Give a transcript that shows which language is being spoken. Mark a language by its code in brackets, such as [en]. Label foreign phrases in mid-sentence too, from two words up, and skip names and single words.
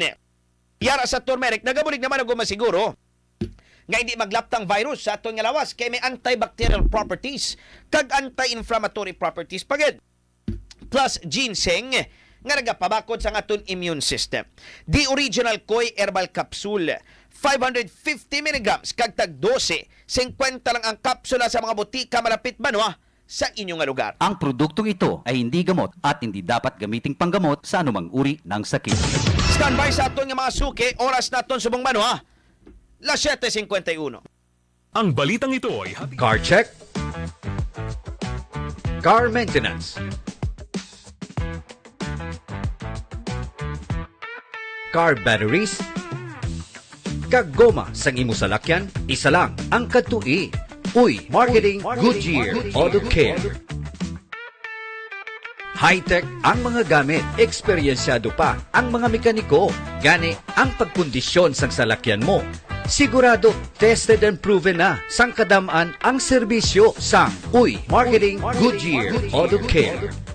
[hil] Yara sa turmeric, nagabulig naman ako masiguro nga hindi maglaptang virus sa aton nga lawas kay may [en] antibacterial properties [hil] kag [en] anti-inflammatory properties [hil] pagid. Plus ginseng nga nagapabakod sa aton [en] immune system. The original Koy herbal capsule, [hil] 550 mg kag tag 12, 50 lang ang kapsula sa mga butika malapit banwa sa inyong lugar. [tl] Ang produktong ito ay hindi gamot at hindi dapat gamiting panggamot sa anumang uri ng sakit. [hil] Standby sa aton nga mga suki, oras naton subong banwa, 7:51. [tl] Ang balitang ito ay [en] Car check, car maintenance, car batteries, [hil] kag goma sang imo salakyan, isa lang ang katui. Uy, Marketing Goodyear Auto Care. High-tech ang mga gamit, eksperyensyado pa ang mga mekaniko. Gani ang pagkondisyon sang salakyan mo. Sigurado, [en] tested and proven [hil] na sang kadamaan ang serbisyo sang Uy, Marketing Goodyear Auto Care.